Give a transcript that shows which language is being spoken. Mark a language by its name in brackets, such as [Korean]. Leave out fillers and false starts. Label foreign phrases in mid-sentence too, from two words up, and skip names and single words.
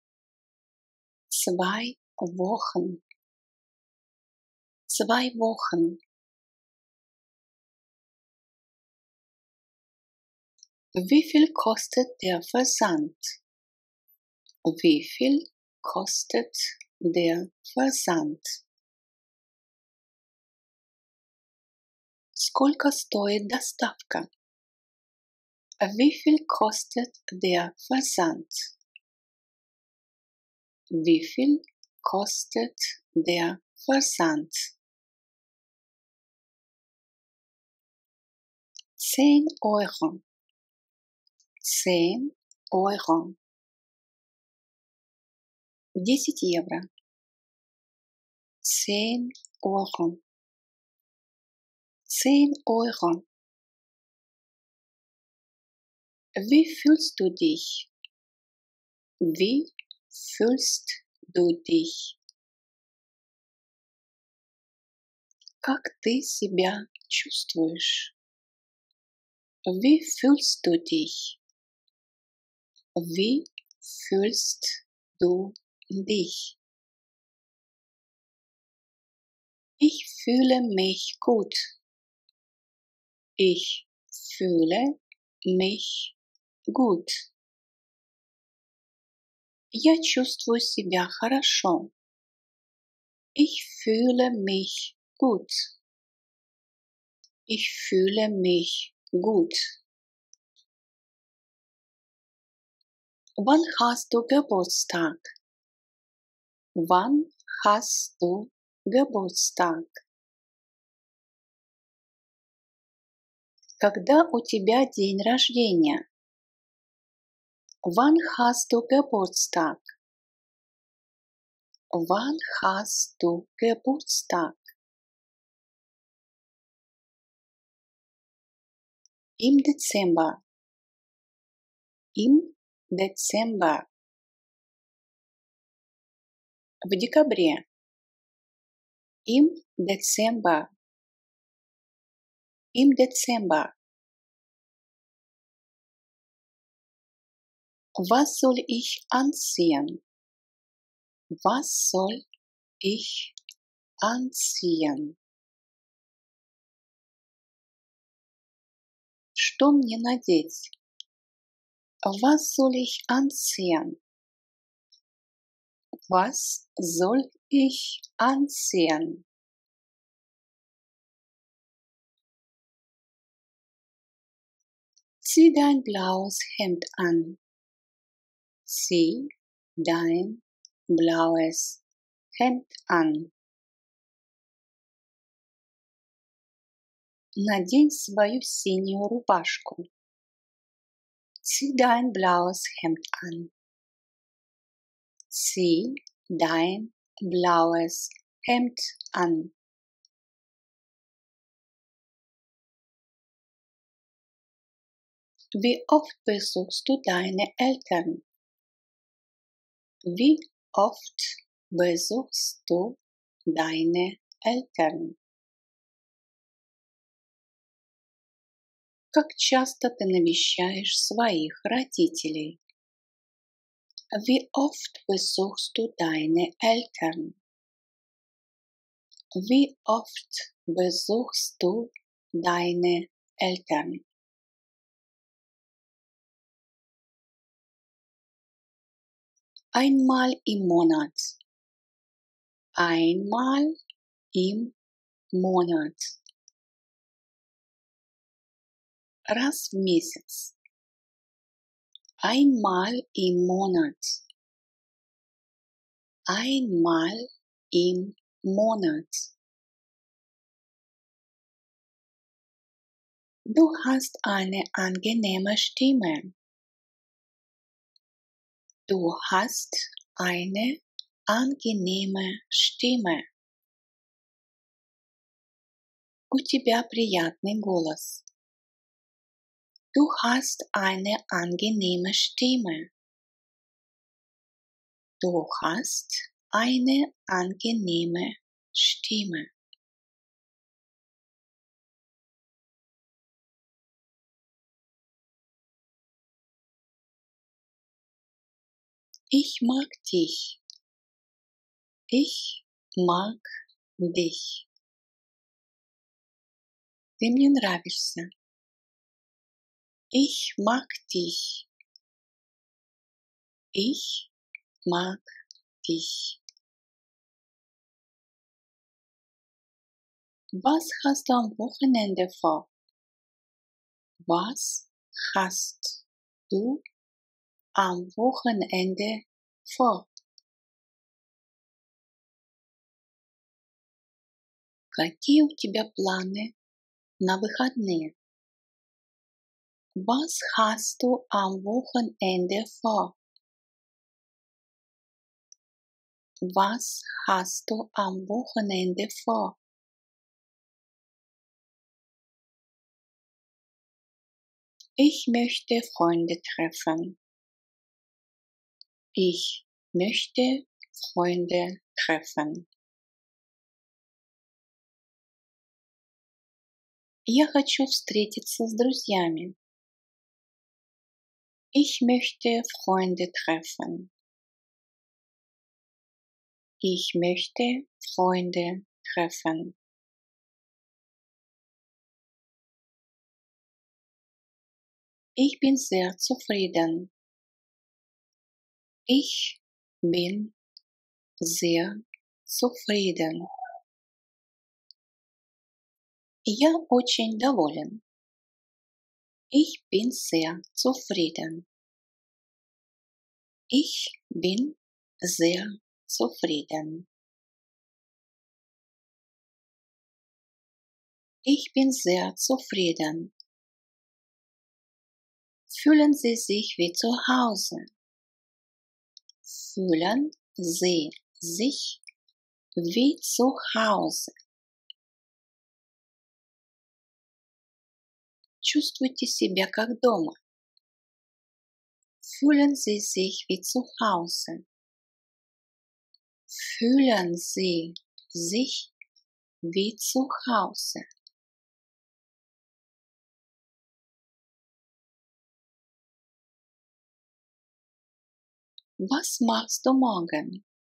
[German] 2 Wochen. 2 Wochen. Wie viel kostet der Versand? Wie viel kostet der Versand? [Russian] Сколько стоит доставка? [German] Wie viel kostet der Versand? Wie viel kostet der Versand? 10 Euro. 10 Euro. 10 евро. 10 Euro. 10 Euro. Wie fühlst du dich? Wie fühlst du dich? [Russian] Как ты себя чувствуешь? [German] Wie fühlst du dich? Wie fühlst du dich? Ich fühle mich gut. Ich fühle mich gut. [Russian] Я чувствую себя хорошо. [German] Ich fühle mich gut. Ich fühle mich gut. Wann hast du Geburtstag? Wann hast du Geburtstag? [Russian] Когда у тебя день рождения? [German] Wann hast du Geburtstag? Wann hast du Geburtstag? Im Dezember. Im Dezember. [Russian] В декабре. [German] Im Dezember. Im Dezember. Was soll ich anziehen? Was soll ich anziehen? [Russian] Что мне надеть? [German] Was soll ich anziehen? Was soll ich anziehen? Zieh dein blaues Hemd an. Zieh dein blaues Hemd an. [Russian] Надень свою синюю рубашку. [German] Zieh dein blaues Hemd an. Zieh dein blaues Hemd an. Wie oft besuchst du deine Eltern? Wie oft besuchst du deine Eltern? [Russian] Как часто ты навещаешь своих родителей? [German] Wie oft besuchst du deine Eltern? Wie oft besuchst du deine Eltern? Einmal im Monat. Einmal im Monat. [Russian] Раз в месяц. [German] Einmal im Monat. Einmal im Monat. Du hast eine angenehme Stimme. Du hast eine angenehme Stimme. [Russian] У тебя приятный голос. [German] Du hast eine angenehme Stimme. Du hast eine angenehme Stimme. Ich mag dich. Ich mag dich. [Russian] Ты мне нравишься. [German] Ich mag dich. Ich mag dich. Was hast du am Wochenende vor? Was hast du am Wochenende vor? [Russian] Какие у тебя планы на выходные? [German] Was hast du am Wochenende vor? Was hast du am Wochenende vor? Ich möchte Freunde treffen. Ich möchte Freunde treffen. [Russian] Я хочу встретиться с друзьями. [German] Ich möchte Freunde treffen. Ich möchte Freunde treffen. Ich bin sehr zufrieden. Ich bin sehr zufrieden. [Russian] Я очень доволен. [German] Ich bin sehr zufrieden. Ich bin sehr zufrieden. Ich bin sehr zufrieden. Fühlen Sie sich wie zu Hause. Fühlen Sie sich wie zu Hause. [Russian] Чувствуйте себя как дома. [German] Fühlen Sie sich wie zu Hause. Fühlen Sie sich wie zu Hause. Was machst du morgen?